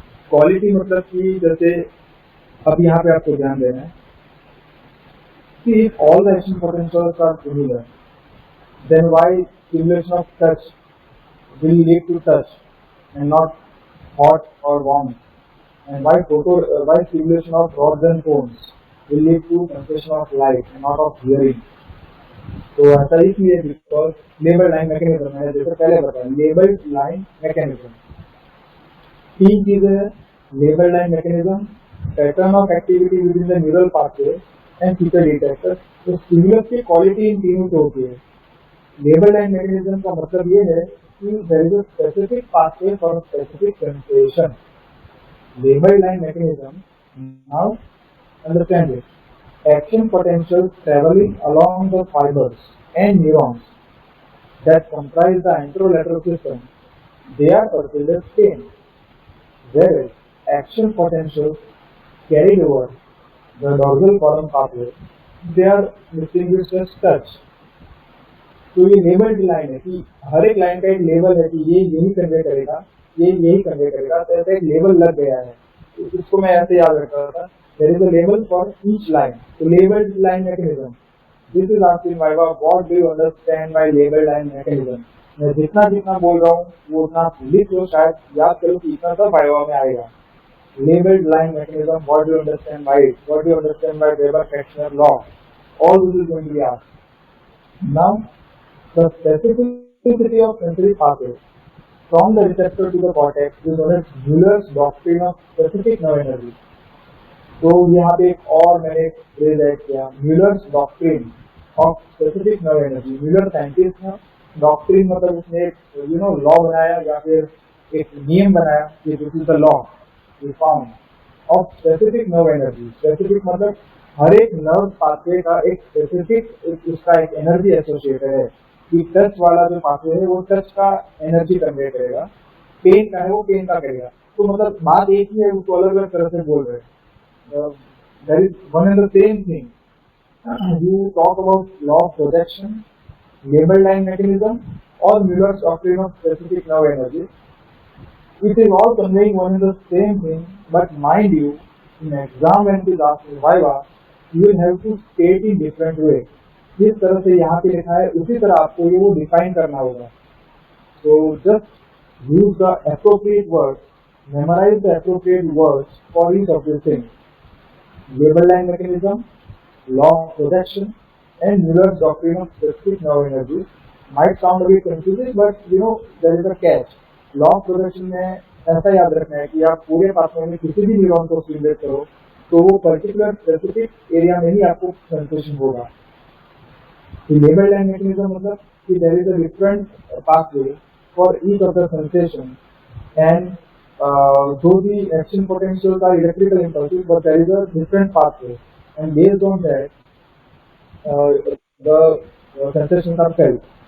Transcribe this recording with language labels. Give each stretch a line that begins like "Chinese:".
English: Quality
Hindi: मतलब कि जैसे अब यहाँ पे आपको ध्यान देना है कि
English: if all the action potentials are similar, then why stimulation of touch will lead to touch and not hot or warm, and why stimulation of rods and cones will lead to sensation of light and not of hearing.
Hindi: तो ऐसा इसलिए
English: because
Hindi: label line mechanism है, जैसे पहले बताया label line mechanism। तीन चीजें हैं,
English: label line mechanism, pattern of activity within the neural pathway and feature detector. तो stimulus की quality इन तीनों से होती है। लेबल लाइन मैकेनिज्म का मतलब ये है कि there is a specific pathway for specific sensation. Label line mechanism, now understand it. Action potentials traveling along the fibers and neurons that comprise the anterolateral system, they are perceived as pain. Whereas action potentials carried over the dorsal column pathway, they are distinguished as touch.
Hindi: तो ये labelled line है कि हर एक line का एक level है कि ये यही कन्वे करेगा, ये यही कन्वे करेगा, तो ऐसा एक लेवल लग गया है। तो इसको मैं ऐसे याद रखता था,
English: there is a label for each line. So labeled line mechanism. This is asked in Viva, what do you understand by labeled line mechanism?
Hindi: मैं जितना जितना बोल रहा हूँ वो उतना लिख लो, शायद याद करो कि इतना सब Viva में आएगा।
English: Labeled line mechanism, what do you understand by it? What do you understand by Weber-Kretschmer law? All this is going to be asked. Now, the specificity of sensory pathway from the receptor to the cortex is known as Mueller's doctrine of specific nerve energy.
Hindi: तो यहाँ पे एक और मैंने phrase add किया, म्यूलर्स doctrine of specific nerve energy. Muller scientist है, doctrine मतलब उसने एक लॉ बनाया या फिर एक नियम बनाया कि
English: This is the law we found of specific nerve energy.
Hindi: Specific मतलब हर एक नर्व पाथवे का एक स्पेसिफिक उसका एक एनर्जी एसोसिएटेड है कि टच वाला जो पाथवे है वो टच का एनर्जी कन्वे करेगा, पेन का है वो पेन का करेगा। तो मतलब बात एक ही है, उसको अलग अलग तरह से बोल रहे हैं।
English: There is one and the same thing. You talk about law of projection, label line mechanism, or Mueller's doctrine of specific nerve energy. It is all conveying one and the same thing, but mind you, in exam when it is asked in Viva, you will have to state in different way.
Hindi: जिस तरह से यहाँ पे लिखा है उसी तरह आपको ये वो डिफाइन करना होगा।
English: So just use the appropriate words, memorize the appropriate words for each of these things. Label line mechanism, law of projection, and Mueller's doctrine of specific nerve energy might sound a bit confusing, but there is a catch.
Hindi: Law of projection में ऐसा याद रखना है कि आप पूरे pathway में किसी भी न्यूरॉन को स्टिमुलेट करो तो वो पर्टिकुलर स्पेसिफिक एरिया में ही आपको सेंसेशन होगा।
English: label line mechanism
Hindi: मतलब कि
English: there is a different pathway for each of the sensation, and though the action potentials are electrical impulses, but there is a different pathway, and based on that, the sensations are felt.